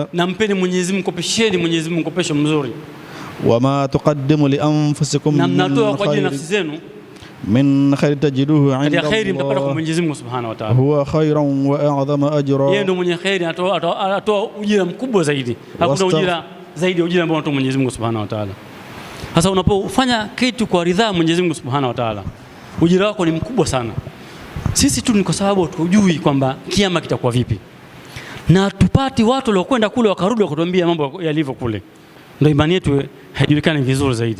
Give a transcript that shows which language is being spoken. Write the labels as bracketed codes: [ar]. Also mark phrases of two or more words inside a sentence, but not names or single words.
[sw] nampeni Mwenyezi Mungu, kopesheni Mwenyezi Mungu kopesho mzuri. [ar] وما تقدموا لأنفسكم من خير تجدوه عند الله هو خيرا وأعظم أجرا. [sw] yeye ndo mwenye khairi, atoa ujira mkubwa zaidi, hakuna ujira zaidi ya ujira ambao anatoa Mwenyezi Mungu [ar] سبحانه وتعالى. [sw] Sasa unapofanya kitu kwa ridhaa Mwenyezi Mungu [ar] سبحانه وتعالى, [sw] ujira wako ni mkubwa sana. Sisi tu ni kwa sababu tujui kwamba kiama kitakuwa vipi, na tupati watu waliokwenda kule wakarudi wakatuambia mambo yalivyo kule, ndio imani yetu haijulikani vizuri zaidi.